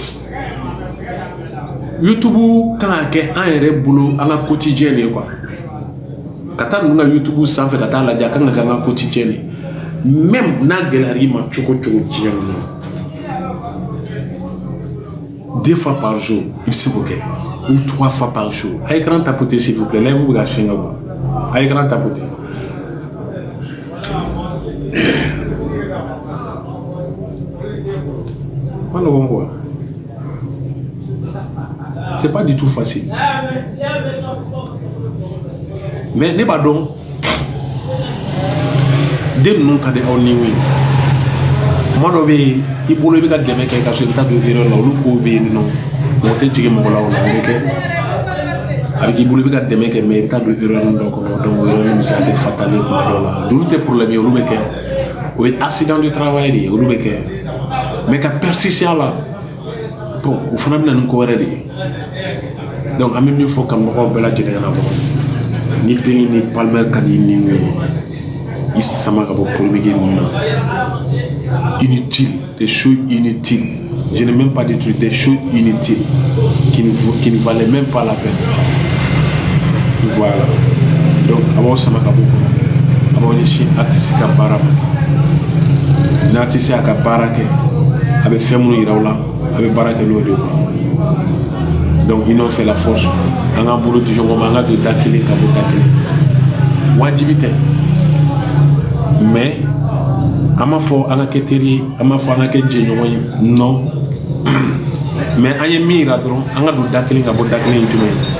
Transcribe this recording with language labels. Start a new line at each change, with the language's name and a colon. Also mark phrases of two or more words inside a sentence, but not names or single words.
Bambara: YouTube kan ka kɛ an yɛrɛ bolo an ka quotidien de ye quoi ka taa ninnu ka YouTube sanfɛ ka taa lajɛ a kan ka kɛ an ka quotidien de ye même n'a gɛlɛyara i ma cogo cogo diɲɛ kɔnɔ
French: 2 fois par jour
Bambara: i bɛ se k'o kɛ
French: ou 3 fois par jour a écran tapoter s'il vous plaît là vous
Bambara: bɛ ka fɛn kɛ
French: quoi a écran tapoter c'est pas du tout facile
Bambara: mais ne b'a dɔn den ninnu ka di aw ni ye kuma dɔ bɛ yen i bolo i bɛ ka dɛmɛ kɛ ka sɔrɔ i bɛ taa don erreur la olu kow bɛ yen nɔ mɔgɔ tɛ jigin mɔgɔ la o la o bɛ kɛ a bɛ k'i bolo i bɛ ka dɛmɛ kɛ mais i bɛ taa don erreur dɔ kɔnɔ donc erreur bɛ se ka kɛ fatale kuma dɔ la olu tɛ problème ye olu bɛ kɛ o ye
French: accident du travail
Bambara: de ye olu bɛ kɛ mais ka persister a la bon o fana bɛ na ni ko wɛrɛ de ye donc an bɛ min fɔ kanubagaw bɛɛ lajɛlen ɲɛna bɔ ni bɛnkɛ ni palmaire ka di ni ye i sama ka bɔ polémique ninnu na
French: inutile des choses inutiles je n'ai même pas dit des choses inutiles qui ne valaient même pas la peine voilà donc
Bambara: a b'aw sama ka bɔ kɔnɔ a b'aw ɲɛsin artiste ka baara ma ni artiste y'a ka baara kɛ a bɛ fɛn minnu yira aw la a bɛ baara kɛ n'o de ye
French: donc ils n'ont fait la force
Bambara: an ka bolo di ɲɔgɔn ma an ka don da kelen ka bɔ da kelen wajibi tɛ mais an m'a fɔ an ka kɛ teri ye an m'a fɔ an ka kɛ jɛɲɔgɔn ye
French: non mais
Bambara: an ye min yira dɔrɔn an ka don da kelen ka bɔ da kelen jumɛn